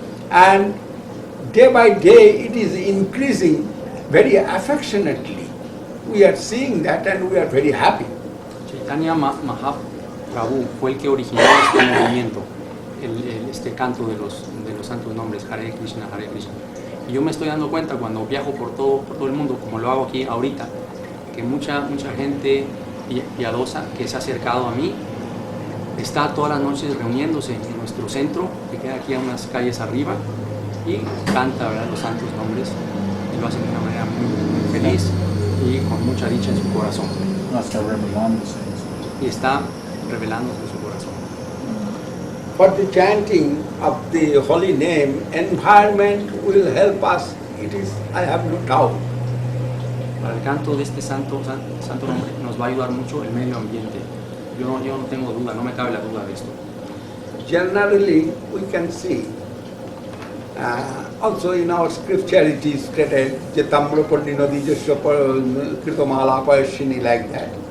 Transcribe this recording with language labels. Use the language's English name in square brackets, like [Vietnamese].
[English] And day by day it is increasing very affectionately. We are seeing that and we are very happy. [Spanish] Chaitanya Mahaprabhu fue el que originó este movimiento, este canto de los santos nombres, Hare Krishna, Hare Krishna. Y yo me estoy dando cuenta cuando viajo por todo el mundo, como lo hago aquí ahorita, que mucha gente piadosa que se ha acercado a mí está todas las noches reuniéndose en nuestro centro, que queda aquí a unas calles arriba, y canta, ¿verdad?, los santos nombres, y lo hacen de una manera muy feliz y con mucha dicha en su corazón. No está revelándose. Y está revelándose en su corazón. [English] For the chanting of the holy name, environment will help us. It is, I have no doubt. [Spanish] Para el canto de este santo nombre nos va a ayudar mucho el medio ambiente. Yo no tengo duda, no me cabe la duda de esto. [English] Generally, we can see, also in our scripture it is stated, [Sanskrit] Jetamro Pandino Dijasya Kirtamala Payashini, [English] like that.